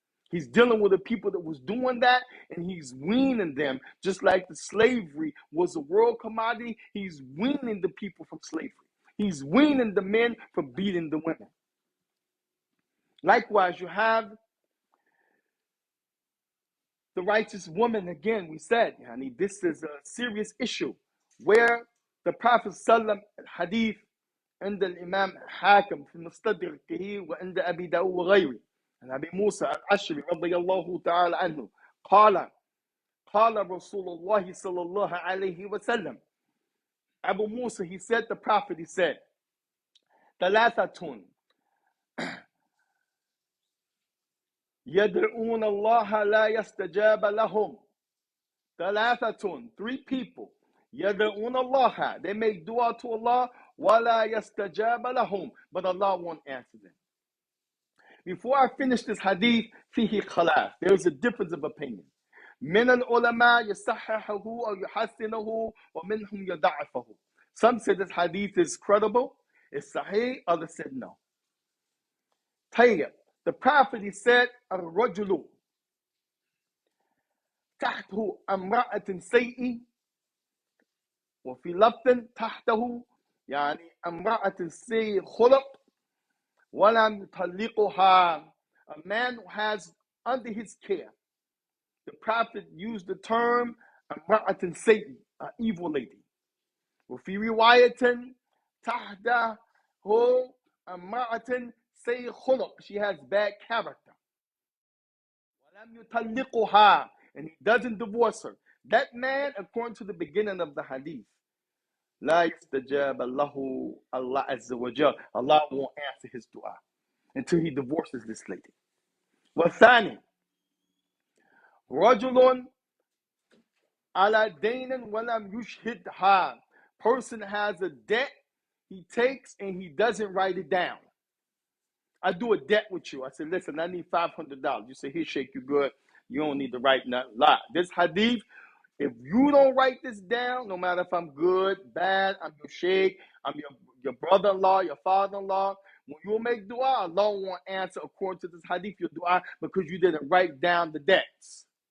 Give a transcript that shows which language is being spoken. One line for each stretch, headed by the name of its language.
English: He's dealing with the people that was doing that, and he's weaning them, just like the slavery was a world commodity. He's weaning the people from slavery. He's weaning the men from beating the women. Likewise, you have the righteous woman. Again, we said, this is a serious issue, where the Prophet sallam hadith
Arabic: عند الإمام حاكم في مستدركه وعند أبي داود وغيره عن أبي موسى الأشعري رضي الله تعالى عنه قال رسول الله صلى الله عليه وسلم.
English: Abu Musa, he said, the Prophet, he said,
Arabic: ثلاثة يدعون الله لا يستجاب لهم. ثلاثة,
English: three people.
Arabic: يدعون الله,
English: they make dua to Allah,
Arabic: ولا يستجاب لهم,
English: but Allah won't answer them. Before I finish this hadith,
Arabic: فيه خلاف,
English: there is a difference of opinion.
Arabic: من العلماء يصححه أو يحسنه ومنهم يضعفه.
English: Some said this hadith is credible, it's sahih, others said no.
Arabic: طيب,
English: the Prophet, he said,
Arabic: الرجل تحته امرأة سيئة وفي لفظ تحته يعني امرأة سيئة خلق ولم يطلقها.
English: A man who has under his care. The Prophet used the term
Arabic: امرأة سيئة,
English: an evil lady.
Arabic: وفي رواية تحته امرأة سيئة خلق,
English: she has bad character.
Arabic: ولم يطلقها,
English: and he doesn't divorce her. That man, according to the beginning of the hadith,
Arabic: لا يستجاب له
English: Allah Azza wa Jal. Allah won't answer his dua until he divorces this lady.
Arabic: والثاني رجل على دين ولم يشهدها.
English: Person has a debt he takes and he doesn't write it down. I do a debt with you. I said, listen, I need $500. You say, here, Shaikh, you good. You don't need to write nothing. Lie. This hadith, if you don't write this down, no matter if I'm good, bad, I'm your Shaikh, I'm your brother-in-law, your father-in-law, when you make dua, Allah won't answer according to this hadith your dua because you didn't write down the debts.